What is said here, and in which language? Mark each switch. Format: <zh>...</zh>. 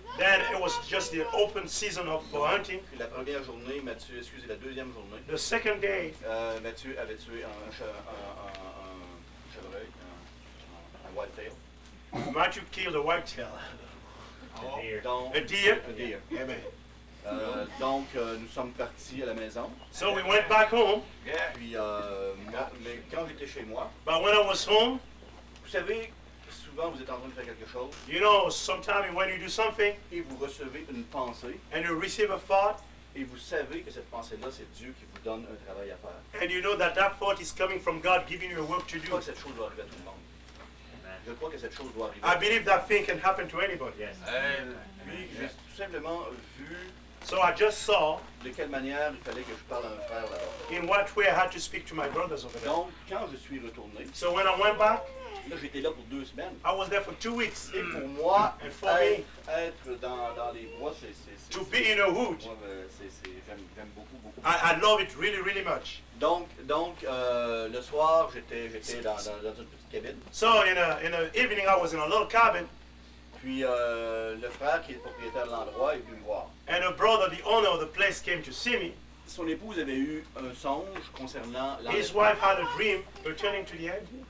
<en>Then it was just the open season for hunting.</en> <fr>Puis la première journée, Mathieu, excusez, la deuxième journée,</fr> <en>The second day,</en> <fr>Mathieu avait tué un chevreuil, un whitetail.</fr> <en>Matthew killed a whitetail,</en> <fr>Donc,</fr> <en>a deer.</en> <fr>un deer. Amen. Donc, nous sommes partis à la maison.</fr> <en>So we went back home. Yeah.</en> <fr>Puis, mais quand j'étais chez moi,</fr> <en>But when I was home,</en> <fr>vous savez, souvent vous êtes en train de faire quelque chose</fr> <en>you know, sometimes when you do something</en> <fr>et vous recevez une pensée</fr> <en>and you receive a thought,</en> <fr>et vous savez que cette pensée-là, c'est Dieu qui vous donne un travail à faire.</fr> <en>and you know that that thought is coming from God giving you a work to</en> <fr>Je crois</fr> <en>do.</en> <fr>que cette chose doit arriver à tout le monde. Je crois que cette chose doit arriver.</fr> <en>I believe that thing can happen to anybody. Amen.</en> <fr>Puis, j'ai tout simplement vu</fr> <en>So I just saw</en> <fr>de quelle manière il fallait que je parle à un frère là-bas.</fr> <en>in what way I had to speak to my brothers over there.</en> <fr>Donc, quand je suis retourné,</fr> <en>So when I went back,</en> <fr>là, j'étais là pour 2 semaines.</fr> <en>I was there for 2 weeks.</en> <fr>Et pour moi,</fr> <en>And for me,</en> <fr>être dans les bois, c'est</fr> <en>to be in a wood,</en> <fr>moi, j'aime beaucoup, beaucoup.</fr> <en>I love it really, really much.</en> <fr>Donc le soir, j'étais dans une petite cabine.</fr> <en>So in the evening, I was in a little cabin,</en> <fr>Puis le frère qui est le propriétaire de l'endroit est venu me voir.</fr> <en>and a brother, the owner of the place, came to see me.</en> <fr>Son épouse avait eu un songe concernant</fr> <en>His</en> <fr>l'enlèvement.</fr> <en>wife had a dream pertaining to the end,</en>